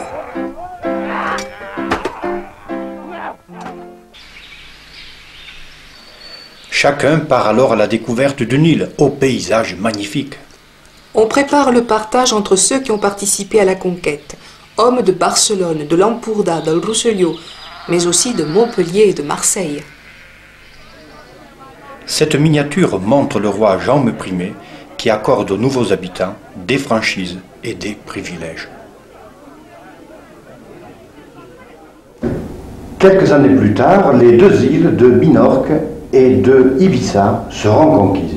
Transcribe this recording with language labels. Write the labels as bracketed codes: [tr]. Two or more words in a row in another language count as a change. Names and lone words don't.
[fr] Chacun part alors à la découverte d'une île, au paysage magnifique. On prépare le partage entre ceux qui ont participé à la conquête, hommes de Barcelone, de l'Empordà, del Rosselló, mais aussi de Montpellier et de Marseille. Cette miniature montre le roi Jaume Ier qui accorde aux nouveaux habitants des franchises et des privilèges. Quelques années plus tard, les deux îles de Minorque et de Ibiza seront conquises.